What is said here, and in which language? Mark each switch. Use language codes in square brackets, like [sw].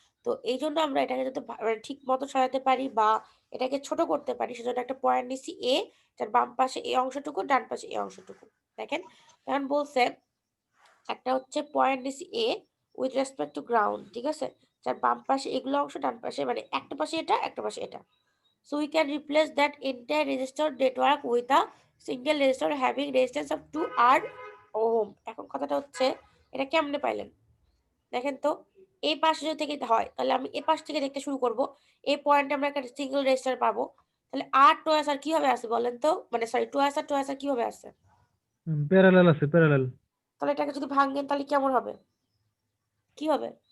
[bn] তো এই জন্য আমরা এটাকে যাতে ঠিক মতো সাজাতে পারি বা এটাকে ছোট করতে পারি, সেজন্য একটা পয়েন্ট নিচ্ছি এ, যার বাম পাশে এই অংশটুকু, ডান পাশে এই অংশটুকু। দেখেন এখন বলছে একটা হচ্ছে পয়েন্ট নিচ্ছি A [en] with respect to ground, [bn] ঠিক আছে? যার বাম পাশে এগুলো অংশ, ডান পাশে মানে একটা পাশে এটা, একটা পাশে এটা। [en] So we can replace that entire resistor network with a single resistor having resistance of 2R ohm. [bn] এখন কথাটা হচ্ছে এটা কেমনে পাইলেন? দেখেন তো এই পাশে যদি থেকে হয় তাহলে আমি এই পাশ থেকে দেখতে শুরু করব। এই পয়েন্টে আমরা একটা সিঙ্গেল রেজিস্টার পাবো। তাহলে R টু S আর কিভাবে আসে বলেন তো? মানে সরি টু S আর কিভাবে আসে? প্যারালাল আছে, প্যারালাল। তাহলে এটাকে যদি ভাঙেন তাহলে কেমন হবে? কি হবে?